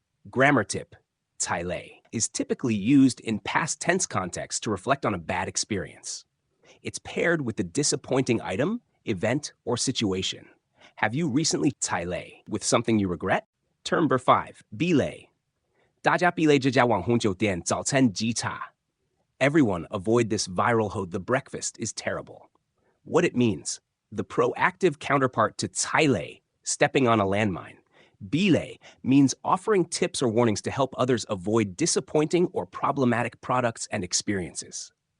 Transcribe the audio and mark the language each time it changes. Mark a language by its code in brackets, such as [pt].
[en] Grammar tip: 踩雷 is typically used in past tense context to reflect on a bad experience. It's paired with the disappointing item, event, or situation. Have you recently 踩雷 with something you regret? Term number 5, 避雷。 [zh] 大家避雷这家网红酒店早餐极差。 [en] Everyone avoid this viral ho. The breakfast is terrible. What it means: the proactive counterpart to 踩雷, stepping on a landmine. 避雷 means offering tips or warnings to help others avoid disappointing or problematic products and experiences.